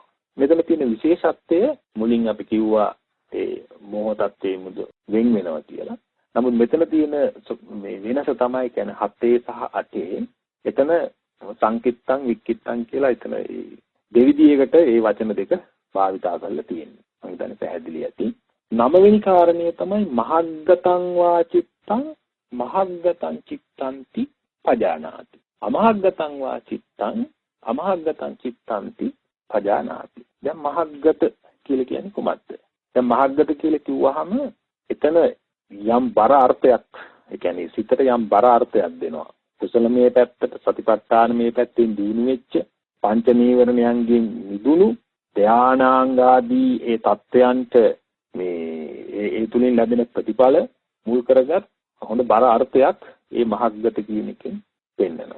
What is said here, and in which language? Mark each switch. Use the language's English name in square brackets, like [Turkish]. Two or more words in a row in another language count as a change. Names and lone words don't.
[Sinhala] මෙතන තියෙන විශේෂත්වය මුලින් අපි කිව්වා ඒ මෝහ தත්යෙන් වෙන් වෙනවා කියලා. නමුත් මෙතන තියෙන මේ වෙනස තමයි කියන්නේ 7 සහ 8. එතන සංකිට්තං වික්කිට්තං කියලා එතන දෙවිදියකට ඒ වචන දෙක භාවිතා කරලා තියෙනවා. මම හිතන්නේ පැහැදිලි ඇති. 9 වෙනි කාරණය තමයි [Pali] මහග්ගතං වාචිත්තං මහග්ගතං චිත්තන්ති පජානාති. අමහග්ගතං වාචිත්තං අමහග්ගතං චිත්තන්ති පජානාති. [Sinhala] දැන් මහග්ගත කියලා කියන්නේ කොහොමද? දැන් මහග්ගත කියලා කිව්වහම එතන යම් බර අර්ථයක්, ඒ කියන්නේ සිතට යම් බර අර්ථයක් දෙනවා. කුසල මේ පැත්තට, සතිපට්ඨාන මේ පැත්තෙන් දිනු වෙච්ච පංච නීවරණයන්ගෙන් මිදුණු ධානාංගාදී ඒ தත්වයන්ට මේ ඒ තුලින් ලැබෙන ප්‍රතිඵල මුල් කරගත් හොඳ බර අර්ථයක් ඒ මහග්ගත කියන එකෙන් පෙන්නනවා.